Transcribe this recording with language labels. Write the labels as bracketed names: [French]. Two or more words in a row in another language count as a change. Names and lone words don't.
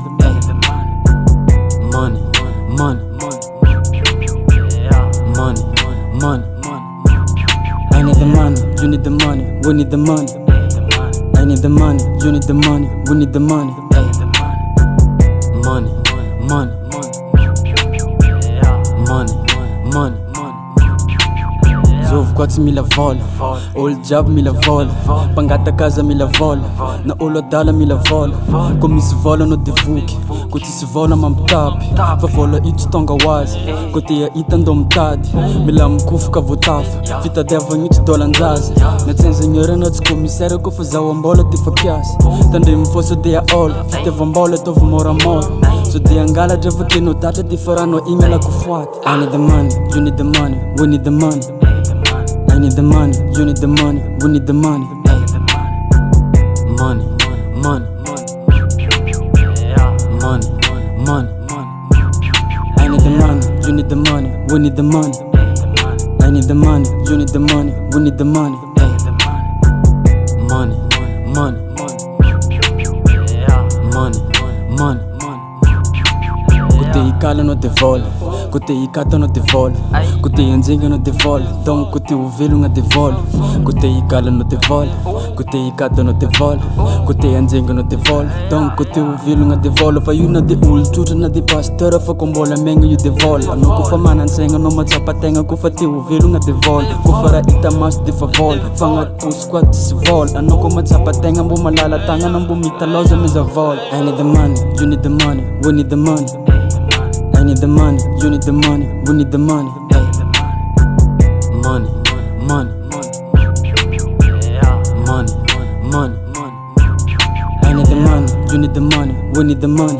[English] Money, money, money, money. I need the money, you need the money, we need the money. I need the money, you need the money, we need the money. Money, money, money, money. [Malagasy] Zovy kwatsy mila vola, olo jiaby mila vola, mpangata kaza mila vola, na olo adala mila vola. Ko misy vola anao de voky, ko tsisy vola mampitapy, fa vola io tsy tonga hoazy, ko tia hita andao mitady. Mila mikofoka voatafa, fitadiavagna io tsy dôlan-jaza. Natsy ingénieur na tsy commissaire ko fa zaho ambola de fa piasa. Tandremy fô so de aôla, fitiavam-bola ataovy moramora. So de angalatra fa tianao datra de fa ranao igny alako foaty. [English] I need the money, you need the money, we need the money. I need the money, you need the money, we need the money. Money, money, money, money. I need the money, you need the money, we need the money. I need the money, you need the money, we need the money. Money, money, money, money. [Malagasy] Kote ikala no de vola, kote ikata no de vola, kote anjenga no de vola, donc kote ovelogna de vola. Kote ikala no de vola, kote ikata no de vola, kote anjenga no de vola, donc kote ovelogna de vola. Fa io na de olo-tsotra na de pasteur fa ko mbola megna io de vola. Anao kofa manan-tsaigna anao matsapa-tegna kofa te ovelogna de vola. Kofa raha hita maso de fa vola, fa agnaty posy koa tsisy vola. Anao ko matsapa-tegna mbo malala tagnana mbo mitaloza miza vola. [English] I need the money, you need the money, we need the money. I need the money, you need the money, we need the money. Money, money, money, money. I need the money, you need the money, we need the money.